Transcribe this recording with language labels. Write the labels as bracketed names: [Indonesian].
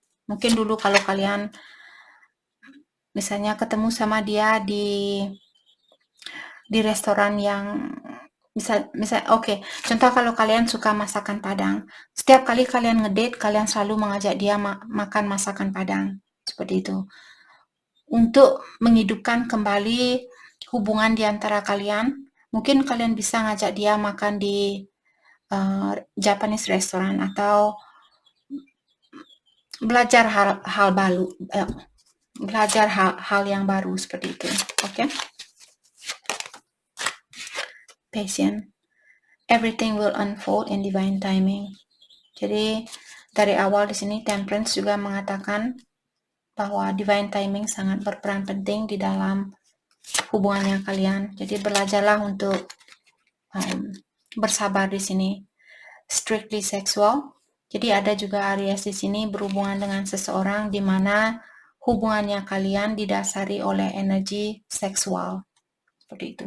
[Indonesian] Mungkin dulu kalau kalian misalnya ketemu sama dia di restoran yang misal oke, contoh kalau kalian suka masakan Padang, setiap kali kalian ngedate kalian selalu mengajak dia makan masakan Padang, seperti itu, untuk menghidupkan kembali hubungan di antara kalian. Mungkin kalian bisa ngajak dia makan di Japanese restaurant atau belajar hal baru, belajar hal yang baru seperti itu. Oke. [English] patient. Everything will unfold in divine timing. [Indonesian] Jadi dari awal di sini Temperance juga mengatakan bahwa divine timing sangat berperan penting di dalam hubungannya kalian. Jadi belajarlah untuk bersabar di sini. [English] Strictly sexual. [Indonesian] Jadi ada juga Aries di sini berhubungan dengan seseorang di mana hubungannya kalian didasari oleh energi seksual. Seperti itu.